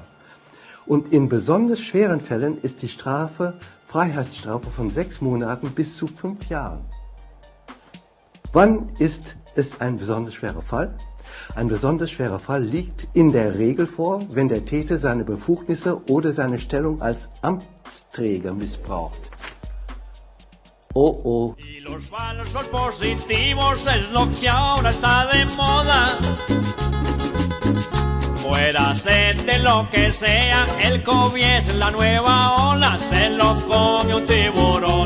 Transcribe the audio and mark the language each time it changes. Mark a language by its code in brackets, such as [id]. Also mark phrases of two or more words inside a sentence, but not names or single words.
[de] Und in besonders schweren Fällen ist die Strafe Freiheitsstrafe von 6 Monaten bis zu 5 Jahren. Wann ist es ein besonders schwerer Fall? Ein besonders schwerer Fall liegt in der Regel vor, wenn der Täter seine Befugnisse oder seine Stellung als Amtsträger missbraucht. Oh oh. [es] Y los falsos positivos es lo que ahora está de moda. Fuérase de lo que sea, el COVID es la nueva ola, se lo come un tiburón.